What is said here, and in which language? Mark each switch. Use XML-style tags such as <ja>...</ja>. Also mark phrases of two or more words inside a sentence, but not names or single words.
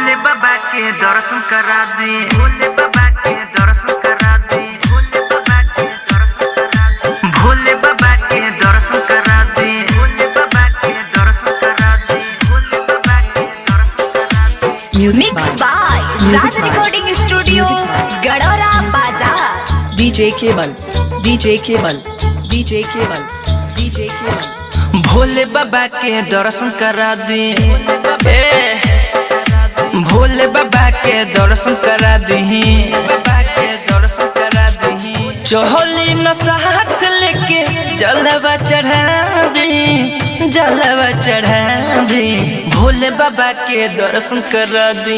<bho>बाबा के दर्शन करा दी, भोले बाबा के दर्शन करा दी, भोले बाबा के दर्शन करा दी, भोले बाबा के दर्शन करा दी, भोले बाबा के दर्शन करा दी, भोले बाबा के दर्शन करा दी।</bho> <en>Mixed by Raj Recording Studio, Gadora Bazaar. DJ Cable, DJ Cable, DJ Cable, DJ Cable.</en> <bho>भोले बाबा के दर्शन करा दी, भोले बाबा के दर्शन करा दी, बाबा के दर्शन करा दी। चोली न साथ लेके जलवा चढ़ा दी, जलवा चढ़ा दी, भोले बाबा के दर्शन करा दी।</bho>